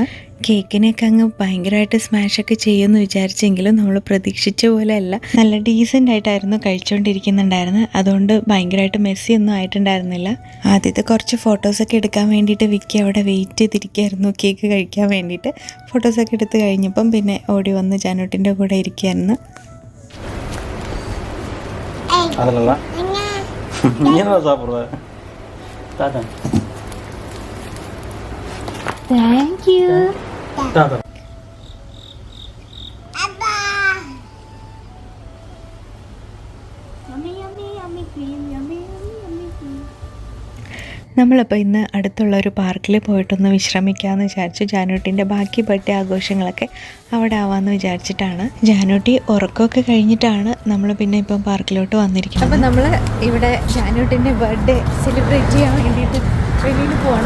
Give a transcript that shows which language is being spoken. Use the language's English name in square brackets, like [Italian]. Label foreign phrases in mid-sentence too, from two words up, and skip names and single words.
[Malayalam] കേക്കിനെയൊക്കെ അങ്ങ് ഭയങ്കരമായിട്ട് സ്മാഷൊക്കെ ചെയ്യുമെന്ന് വിചാരിച്ചെങ്കിലും നമ്മൾ പ്രതീക്ഷിച്ച പോലെ അല്ല. നല്ല ഡീസൻ്റ് ആയിട്ടായിരുന്നു കഴിച്ചുകൊണ്ടിരിക്കുന്നുണ്ടായിരുന്നത്. അതുകൊണ്ട് ഭയങ്കരമായിട്ട് മെസ്സി ഒന്നും ആയിട്ടുണ്ടായിരുന്നില്ല. ആദ്യത്തെ കുറച്ച് ഫോട്ടോസൊക്കെ എടുക്കാൻ വേണ്ടിയിട്ട് വിക്കി അവിടെ വെയിറ്റ് ചെയ്തിരിക്കുകയായിരുന്നു കേക്ക് കഴിക്കാൻ വേണ്ടിയിട്ട്. ഫോട്ടോസൊക്കെ എടുത്ത് കഴിഞ്ഞപ്പം പിന്നെ ഓടി വന്ന് ജാനൂട്ടിൻ്റെ കൂടെ ഇരിക്കുകയായിരുന്നു. [Tamil] அதனால நீ என்ன சாப்பிடுற? டாடா. [English] Thank you. [Tamil] டாடா. Abba. [English] Yummy yummy yummy cream yummy yummy yummy cream. [Malayalam] നമ്മളപ്പോൾ ഇന്ന് അടുത്തുള്ള ഒരു പാർക്കിൽ പോയിട്ടൊന്ന് വിശ്രമിക്കാമെന്ന് വിചാരിച്ചു. ജാനൂട്ടിൻ്റെ ബാക്കി ബർത്ത്ഡേ ആഘോഷങ്ങളൊക്കെ അവിടെ ആവാമെന്ന് വിചാരിച്ചിട്ടാണ്. ജാനൂട്ടി ഉറക്കമൊക്കെ കഴിഞ്ഞിട്ടാണ് നമ്മൾ പിന്നെ ഇപ്പം പാർക്കിലോട്ട് വന്നിരിക്കുന്നത്. അപ്പോൾ നമ്മൾ ഇവിടെ ജാനൂട്ടിൻ്റെ [English] birthday celebrate [Malayalam] ചെയ്യാൻ വേണ്ടിയിട്ട് വെളിയിൽ പോകണം.